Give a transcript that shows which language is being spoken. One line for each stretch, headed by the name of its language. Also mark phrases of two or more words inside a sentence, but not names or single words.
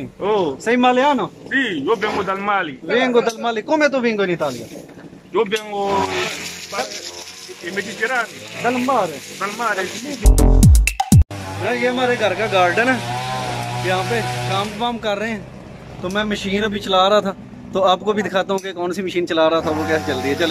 Italian: Oh, Sei maliano? sì, io vengo dal Mali. Vengo dal Mali. Come tu vengo in Italia? Io vengo il Mediterraneo. Dal mare. Dal mare.
Urdu: یہ ہمارے گھر کا گارڈن ہے، یہاں پہ کام وام کر رہے ہیں. تو میں مشین ابھی چلا رہا تھا، تو آپ کو بھی دکھاتا ہوں کہ کون سی مشین چلا رہا تھا، وہ کیسے چل رہی ہے.